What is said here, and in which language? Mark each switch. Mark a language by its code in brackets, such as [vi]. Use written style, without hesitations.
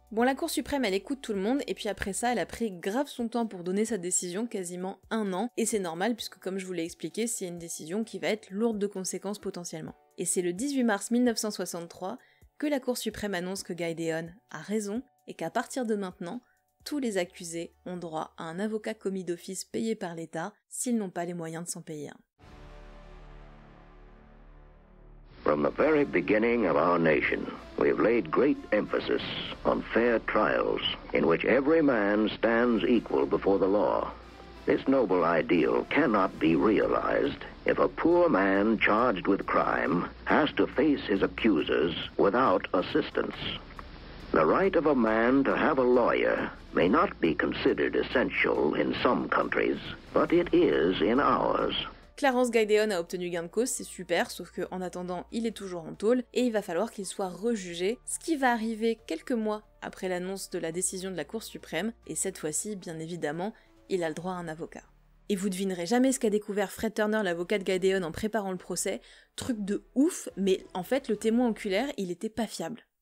[fr] Bon, la Cour suprême, elle écoute tout le monde, et puis après ça, elle a pris grave son temps pour donner sa décision, quasiment 1 an, et c'est normal puisque comme je vous l'ai expliqué, c'est une décision qui va être lourde de conséquences potentiellement. Et c'est le 18 mars 1963 que la Cour suprême annonce que Guy Deon a raison, et qu'à partir de maintenant, tous les accusés ont droit à un avocat commis d'office payé par l'État s'ils n'ont pas les moyens de s'en payer un. [en] From the very beginning of our nation, we have laid great emphasis on fair trials in which every man stands equal before the law. This noble ideal cannot be realized if a poor man charged with crime has to face his accusers without assistance. The right of a man to have a lawyer may not be considered essential in some countries, but it is in ours. [fr] Clarence Guy Deon a obtenu gain de cause, c'est super, sauf qu'en attendant, il est toujours en tôle, et il va falloir qu'il soit rejugé, ce qui va arriver quelques mois après l'annonce de la décision de la Cour suprême, et cette fois-ci, bien évidemment, il a le droit à un avocat. Et vous devinerez jamais ce qu'a découvert Fred Turner, l'avocat de Guy Deon, en préparant le procès, truc de ouf, mais en fait, le témoin oculaire, il était pas fiable.